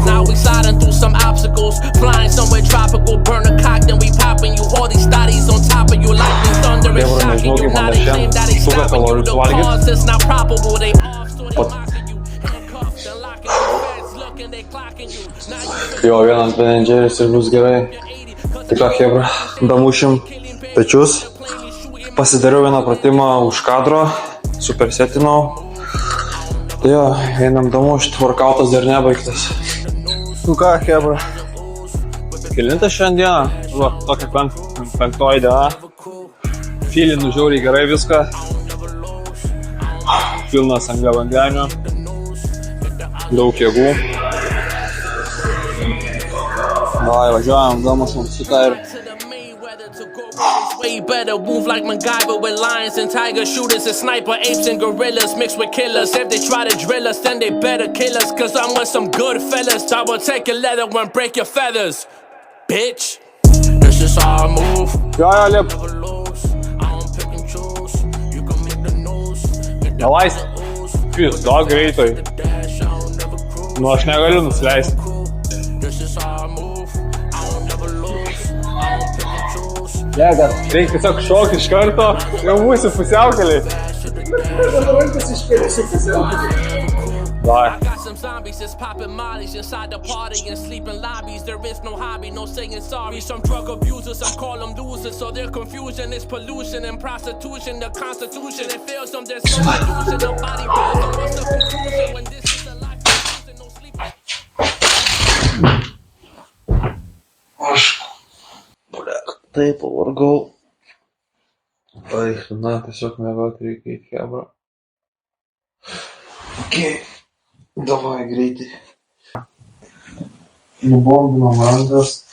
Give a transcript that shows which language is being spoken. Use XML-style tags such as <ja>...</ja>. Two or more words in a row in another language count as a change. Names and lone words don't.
<en>Now we sliding through some obstacles, flying somewhere tropical. Burn a cock, then we popping you. All these thotties on top of you, lightning, thunder, and shocking you. Now they claim that they stopping you. The cause is not probable. They off, so they locking you. Handcuffs and locking you. Feds looking, they clocking you. Now you</en> <lt>Jo, vienas benedžeris ir bus gerai. Tai ką, Hebra, damušim pečius. Pasidariau vieną pratimą už kadro, supersetinau. Tai jo, einam damušt, workoutas dar nebaigtas. Nu ką, Hebra? Kelintas šiandieną? Va, tokia 5 diena. Filinu žiauriai gerai viską. Pilnas angliavandenių. Daug jėgų. Davai, važiuojam, damušim šitą ir...</lt> <en>way better, move like MacGyver with lions and tigers, shooters and sniper apes and gorillas mixed with killers. If they try to drill us, then they better kill us, cause I'm with some good fellas. I will take your leather and break your feathers, bitch. This is how I move.</en> <lt>Jo, lip. Nelaist. Pys, gal greitai. Nu, aš negaliu nusileisti. Jėga, reikia tiesiog šokti iš karto, jau būsi pusiaukelį. Dabar rankas iškėlėsi pusiaukelį. Vai.</lt> <en>Some zombies just popping mollies inside the party and sleeping lobbies. There is no hobby, no saying sorry. Some drug abusers, some call them losers. So their confusion is pollution and prostitution. The constitution, it fails them, there's no illusion. The body builds them, what's the conclusion? When this is a life of no sleep.</en> <lt>Taip, pavargau. Ai, na, tiesiog mėgauti reikia į Hebra. Ok, davai greitai. Nubombinom rankas.</lt>